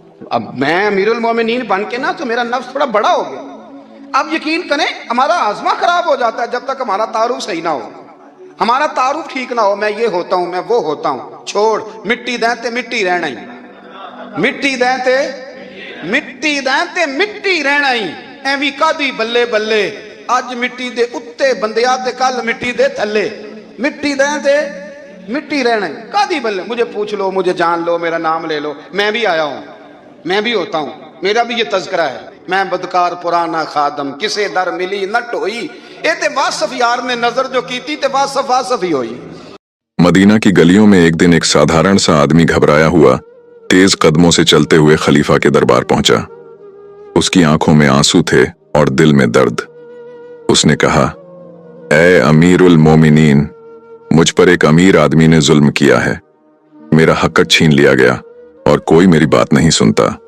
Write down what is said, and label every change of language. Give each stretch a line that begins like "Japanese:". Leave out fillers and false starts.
Urdu: اب میں امیر المومنین بن کے نا تو میرا نفس تھوڑا بڑا ہو گیا. اب یقین کریں ہمارا آزما خراب ہو جاتا ہے جب تک ہمارا تعارف صحیح نہ ہو, ہمارا تعارف ٹھیک نہ ہو. میں یہ ہوتا ہوں, میں وہ ہوتا ہوں, چھوڑ
Punjabi: مٹی دیں تے مٹی رہنا ہی,
Urdu: مٹی دیں تے مٹی دیں تے مٹی رہنا ہی.
Punjabi: ایویں کادی بلے بلے اج مٹی دے اتے بندیا تے کل مٹی دے تھلے, مٹی دیں تے مٹی رہنا ہی. کادی بلے
Urdu: مجھے پوچھ لو, مجھے جان لو, میرا نام لے لو, میں بھی آیا ہوں, میں بھی ہوتا ہوں, میرا بھی یہ تذکرہ ہے.
Punjabi: میں بدکار پرانا خادم کسے در ملی نہ ٹوئی, اے تے واصف یار نے نظر جو کیتی تے واصف واصف ہی ہوئی.
Urdu: مدینہ کی گلیوں میں ایک دن ایک سادھارن سا آدمی گھبرایا ہوا تیز قدموں سے چلتے ہوئے خلیفہ کے دربار پہنچا. اس کی آنکھوں میں آنسو تھے اور دل میں درد. اس نے کہا اے امیر المومنین, مجھ پر ایک امیر آدمی نے ظلم کیا ہے, میرا حق چھین لیا گیا اور کوئی میری بات نہیں سنتا.